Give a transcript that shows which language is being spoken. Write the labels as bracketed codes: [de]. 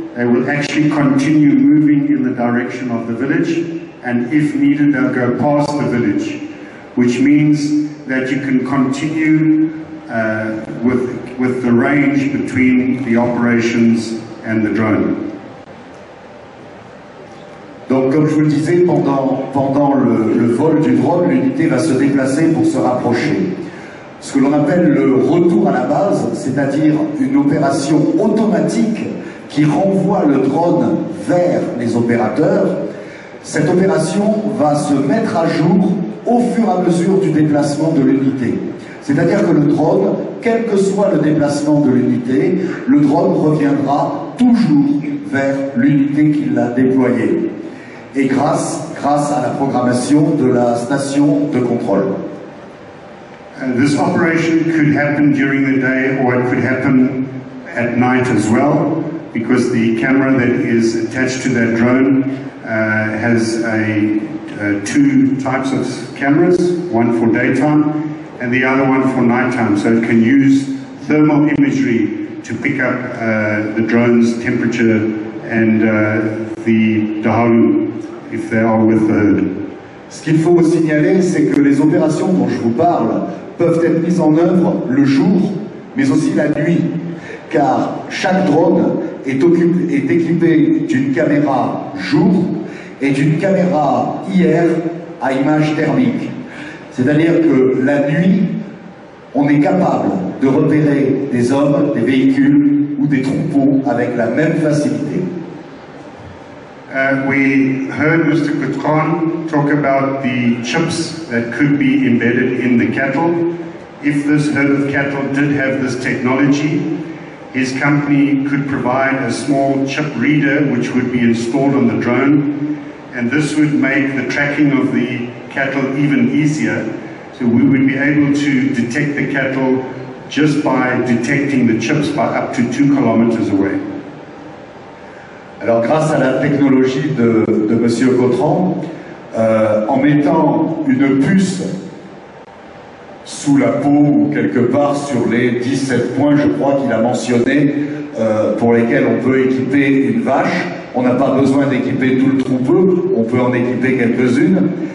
[en] They will actually continue moving in the direction of the village, and if needed, they'll go past the village, which means that you can continue with the range between the operations and the drone. [fr] Donc, comme je vous le disais, pendant le vol du drone, l'unité va se déplacer pour se rapprocher. Ce que l'on appelle le retour à la base, c'est-à-dire une opération automatique qui renvoie le drone vers les opérateurs. Cette opération va se mettre à jour au fur et à mesure du déplacement de l'unité. C'est-à-dire que le drone, quel que soit le déplacement de l'unité, le drone reviendra toujours vers l'unité qui l'a déployé. Et grâce à la programmation de la station de contrôle. [en] This operation could happen during the day, or it could happen at night as well, because the camera that is attached to that drone has two types of cameras, one for daytime and the other one for nighttime. So it can use thermal imagery to pick up the drone's temperature and the dahalu, if they are with the herd. [fr] Ce qu'il faut signaler, c'est que les opérations dont je vous parle peuvent être mises en œuvre le jour, mais aussi la nuit, car chaque drone est équipé d'une caméra jour et d'une caméra IR à image thermique. C'est-à-dire que la nuit, on est capable de repérer des hommes, des véhicules ou des troupeaux avec la même facilité. [en] We heard Mr. Kutran talk about the chips that could be embedded in the cattle. If this herd of cattle did have this technology, his company could provide a small chip reader which would be installed on the drone, and this would make the tracking of the cattle even easier. So we would be able to detect the cattle just by detecting the chips by up to 2 kilometers away. [fr] Alors grâce à la technologie de M. Kotran, en mettant une puce sous la peau ou quelque part sur les 17 points, je crois qu'il a mentionné, pour lesquels on peut équiper une vache, on n'a pas besoin d'équiper tout le troupeau, on peut en équiper quelques-unes.